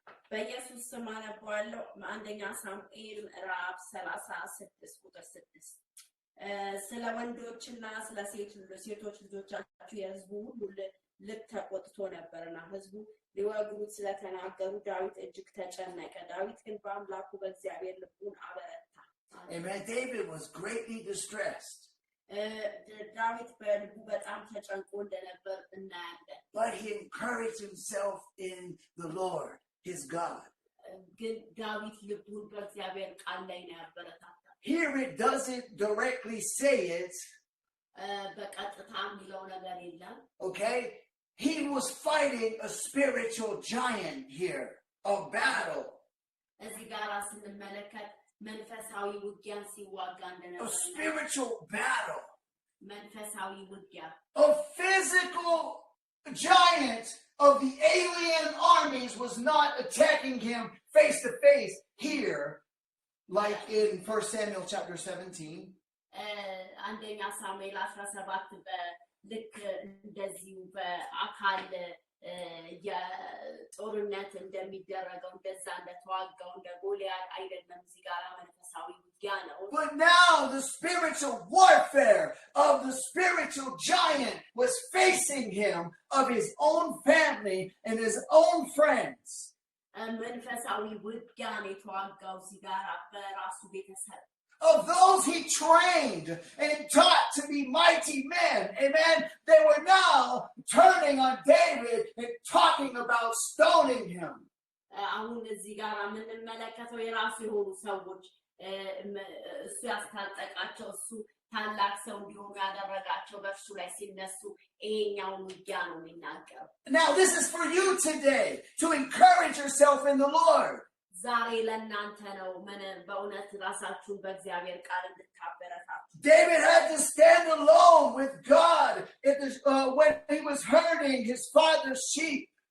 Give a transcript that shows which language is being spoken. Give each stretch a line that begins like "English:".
Amharic: በኢየሱስ ስም አነባለሁ። አንደኛ ሳሙኤል ምዕራፍ 36 ቁጥር 6 ስለ ወንዶችና ስለ ሴቶች ልጆቻችሁ የሕዝቡ ሁሉ ልብ ተቆጥቶ ነበርና ሕዝቡ ሊወግሩት ስለተናገሩ ዳዊት እጅግ ተጨነቀ። ዳዊት ግን በአምላኩ በእግዚአብሔር ልቡን አበረታ።
English: Amen. David was greatly distressed.
Amharic: ዳዊት በልቡ በጣም ተጨንቆ እንደነበር እናያለን።
English: But he encouraged himself in the Lord, his God.
Amharic: ግን ዳዊት ልቡን በእግዚአብሔር ቃል ላይ ነው ያበረታታው።
English: Here it doesn't directly say it.
Amharic: በቀጥታ የሚለው ነገር የለም።
English: Okay? He was fighting a spiritual giant here, a battle.
Amharic: እዚህ ጋር ስንመለከት መንፈሳዊ ውጊያን ሲዋጋ እንደነበር
English: A spiritual battle.
Amharic: መንፈሳዊ ውጊያ
English: A physical giant of the alien armies was not attacking him face to face here, like in 1 Samuel chapter 17.
Amharic: አንደኛ ሳሙኤል 17 ልክ እንደዚሁ በአካል የጦርነት እንደሚደረገው እንደዛ እንደተዋጋው እንደ ጎልያድ አይደለም። እዚህ ጋር መንፈሳዊ ውጊያ ነው።
English: But now the spiritual warfare of the spiritual giant was facing him, of his own family and his own friends.
Amharic: መንፈሳዊ ውጊያ ነው የተዋጋው እዚህ ጋር በራሱ ቤተሰብ
English: of those he trained and taught to be mighty men. Amen. They were now turning on David and talking about stoning him.
Amharic: አሁን እዚህ ጋር የምንመለከተው የራሱ የሆኑ ሰዎች እሱ ያስታጠቃቸው እሱ ታላቅ ሰው እንዲሆኑ ያደረጋቸው በእርሱ ላይ ሲነሱ ይሄኛውን ውጊያ ነው የሚናገረው።
English: Now this is for you today, to encourage yourself in the Lord.
Amharic: ዛሬ ለእናንተ ነው በእውነት ራሳችሁን በእግዚአብሔር ቃል እንድታበረታቱ።
English: David had to stand alone with God when he was herding his father's sheep.